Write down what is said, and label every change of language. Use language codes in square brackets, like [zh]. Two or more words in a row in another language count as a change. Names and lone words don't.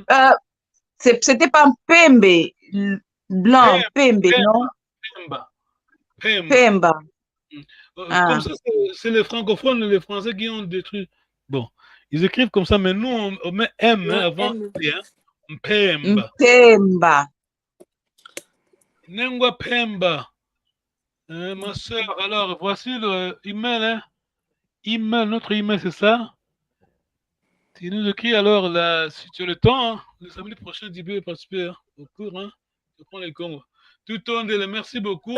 [fr] C'était pas Pembe, blanc, Pembe, non? Pemba. Pemba. Pemba. Comme Ah, ça, c'est les francophones et les Français qui ont détruit. Bon, ils écrivent comme ça, mais nous, on met M hein, avant P. Hein. Pemba. Pemba. Nengwa Pemba. Ma soeur, alors, voici le email. Hein. Notre email, c'est ça. Tu nous écris alors, là, si tu as le temps, hein, le samedi prochain, tu peux participer hein, au cours. Hein, je prends les Congo. Tout le monde, merci beaucoup.